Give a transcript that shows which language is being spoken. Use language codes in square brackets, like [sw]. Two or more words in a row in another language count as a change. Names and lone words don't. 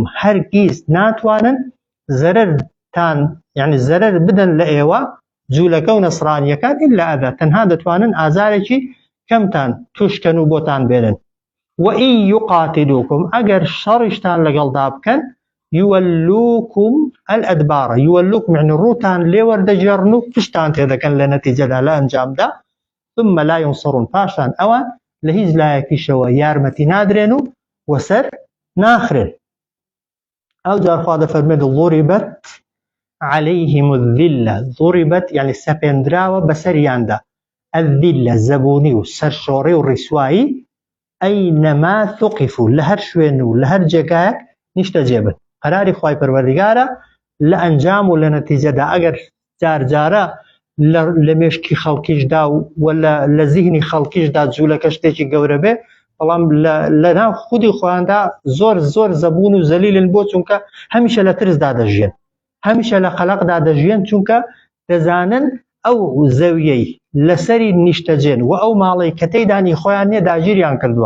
[ckb] هەرگیز ناتوانن زەرەرتان یعنی زەرەر بدەن لە ئێوە جوولەکە و نەسڕانیەکان [ar] إلا ئەذا [ckb] تەنها دەتوانن ئازارێکی کەمتان توشکەن و بۆتان بێنن [ar] وئین یقاتلوکم [ckb] ئەگەر شەڕیشتان لەگەڵدا بکەن [ar] یوەلوکم الئەدبارە [ckb] یوەلوکم یعنی ڕووتان لێوەردەجێڕن و پشتان تێدەکەن لە نەتیجەدا لە ئەنجامدا [ar] ثم لا ينصرون [ckb] پاشان ئەوان لە هیچ لایەکیشەوە یارمەتی نادرێن و وەسەر ناخرن. ئەو جار خوا دەفەرمێت [ar] ضربت عليهم الذلة، [ckb] ضربت يعني سەپێندراوە بەسەریاندا، الذلة زەبوونی و سەرشۆڕی و ڕیسوایی، [ar] ئەینەما ثوقفوا [ckb] لە هەر شوێن و لە هەر جێگایەک نیشتە جێبن. قەراری خوای پەروەردیگارە لە ئەنجام و لە نەتیجەدا ئەگەر جارجارە لە مێشکی خەڵکیشدا و لە زیهنی خەڵکیشدا جوولەکە شتێکی گەورە بێ، بەڵام لە ناو خودی خۆیاندا زۆر زۆر زەبوون و زەلیلن بۆ چونکە هەمیشە لە ترسدا دەژیان، هەمیشە لە قەلەقدا دەژیان، چونکە دەزانن ئەو زەویەی لەسەری نیشتەجێن و ئەو ماڵەی کە تێیدانی خۆیان نییە داگیریان کردووە.